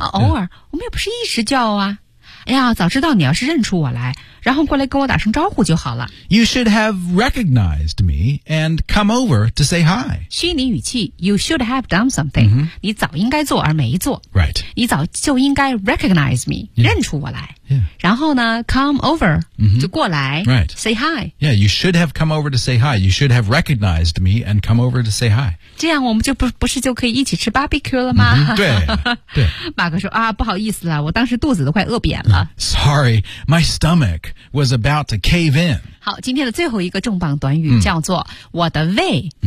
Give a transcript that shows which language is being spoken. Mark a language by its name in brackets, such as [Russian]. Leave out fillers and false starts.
[Chinese] 偶尔、我们也不是一直叫啊哎呀，早知道你要是认出我来，然后过来跟我打声招呼就好了。 [English] You should have recognized me and come over to say hi. [Chinese] 虚拟语气 ， [English] You should have done something.、 [Chinese] 你早应该做而没做。 [English] Right. [Chinese] 你早就应该 [English] recognize me,、 [Chinese] 认出我来。 [English] Yeah. [Chinese] 然后呢 ，come over、就过来。 [English] Right. Say hi. Yeah, you should have come over to say hi. You should have recognized me and come over to say hi. [Chinese] 这样我们就不是就可以一起吃 barbecue 了吗？对、对。马哥说啊，不好意思了，我当时肚子都快饿扁了。 [English] Sorry, my stomach was about to cave in. [Chinese] 好，今天的最后一个重磅短语叫做、我的胃。